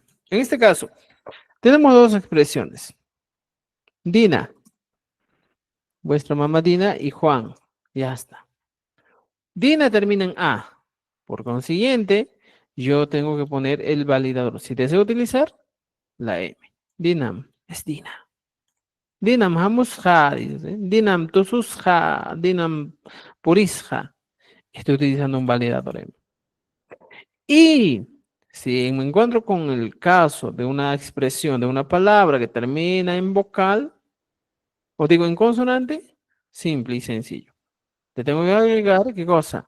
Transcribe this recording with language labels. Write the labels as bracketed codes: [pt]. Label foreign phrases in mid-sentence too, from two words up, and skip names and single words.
[es] En este caso, tenemos dos expresiones. Dina, vuestra mamá Dina y Juan. Ya está. Dina termina en A. Por consiguiente, yo tengo que poner el validador. Si deseo utilizar, la M. Dinam es Dina. [qu] Dinam hamusha, dice. Dinam tususha. Dinam purisha. [es] Estoy utilizando un validador M. Y si me encuentro con el caso de una expresión, de una palabra que termina en vocal, o digo en consonante, simple y sencillo. Te tengo que agregar, ¿qué cosa?